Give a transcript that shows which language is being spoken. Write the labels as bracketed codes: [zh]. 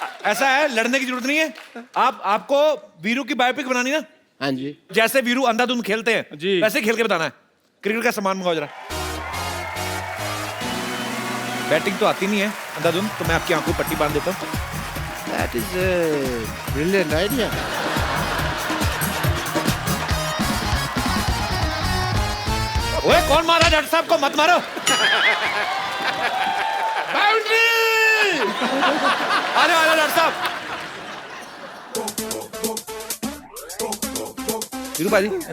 [hi] ऐसा है, लड़ने की जरूरत नहीं है। आपको वीरू की बायोपिक बनानी ना? हाँ जी। जैसे वीरू अंधाधुंध खेलते हैं जी, वैसे खेल के बताना है। क्रिकेट का सामान मंगाओ जरा। बैटिंग तो आती नहीं है अंधाधुंध, तो मैं आपकी आंखों में पट्टी बांध देता हूँ। [en] That is a brilliant idea. [hi] ओए कौन मारा डॉक्टर साहब को? मत मारो। बाउंड्री! आ जाओ डॉक्टर साहब। वीरू भाजी,